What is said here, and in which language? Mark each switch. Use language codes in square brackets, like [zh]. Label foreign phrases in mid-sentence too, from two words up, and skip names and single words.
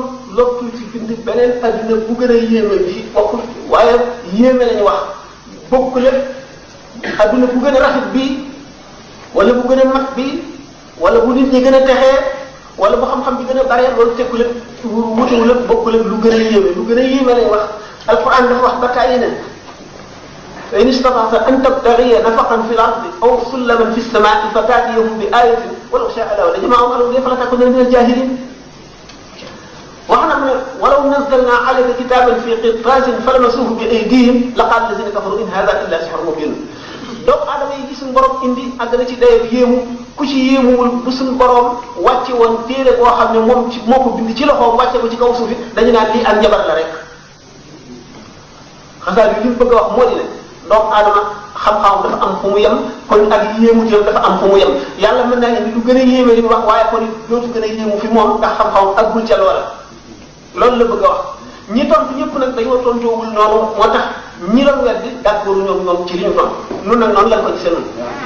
[wo] lottul ci bind beneen adduna bu gën a yéeme bi bokkul waaye yéeme lañu wax bokku lépp adduna bu gën a rafet bi wala bu gën a mat bi wala bu nit ñi gën a texee wala bu xam-xam bi gën a bare loolu tekku lépp wutewu lépp bokku lépp lu gën a yéeme lu gën a yéeme lañu wax alquran dafa wax ba tàyyi ne [ar] فإن استطعت أن تبتغي نفقا في الأرض أو سلما في السماء فتأتيهم بآية ولو شاء الله لجمعهم على الهدى فلا تكونن من الجاهلين [wo] wax na ne [ar] ولو نزلنا عليك كتابا في قرطاس فلمسوه بأيديهم لقال الذين كفروا إن هذا إلا سحر مبين [wo] doomu aadama yi suñu borom indi àgg na ci dayoo yéemu ku ci yéemuwul bu suñu borom wàcce woon téere boo xam ne moom ci moo ko bind ci loxoom wàcce ko ci kaw suuf dañu naan lii ak njabar la rek xasaar bi li mu bëgg a wax moo di ne doomu aadama xam-xam dafa am fu mu yem kon ak yéemu jëm dafa am fu mu yem yàlla mën naa indi lu gën a yéeme li mu wax waaye kon dootu gën a yéemu fi moom ndax xam-xam aggul ca loola loolu la bëgg a wax ñi tontu ñëpp nag dañoo tontoowul noonu moo tax ñi doon weddi d'accord ñoom ci li ñu tontu nun nag noonu lañ ko gisee noonu